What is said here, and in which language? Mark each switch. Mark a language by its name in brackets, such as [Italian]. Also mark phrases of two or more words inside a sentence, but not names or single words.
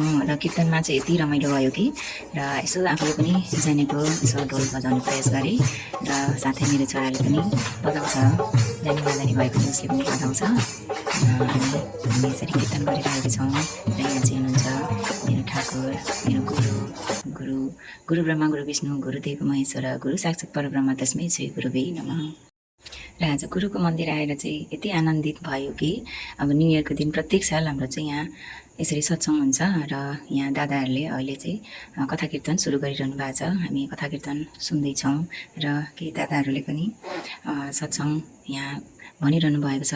[Nepali] र कीर्तनमा चाहिँ यति रमाइलो भयो कि र यसो आफूले पनि जानेको यसो ढोल बजाउने प्रयास गरेँ र साथै मेरो छोराले पनि बजाउँछ, जानी नजानी भएको उसले पनि बजाउँछ। हामी यसरी कीर्तन गरिरहेको छौँ। र यहाँ चाहिँ हुनुहुन्छ मेरो ठाकुर, मेरो [Sanskrit] गुरु ब्रह्मा, गुरु विष्णु, गुरुदेव महेश्वर, गुरु साक्षात् परब्रह्म तस्मै श्री गुरुवे नमः। [Nepali] र आज गुरुको मन्दिर आएर चाहिँ यति आनन्दित भयो कि अब [English] new yearको [Nepali] दिन प्रत्येक साल हाम्रो चाहिँ यहाँ यसरी सत्सङ्ग हुन्छ। र यहाँ दादाहरूले अहिले चाहिँ कथा कीर्तन सुरु गरिरहनु भएको छ। हामी कथा कीर्तन सुन्दैछौँ र केही दादाहरूले पनि सत्सङ्ग यहाँ भनिरहनु भएको छ।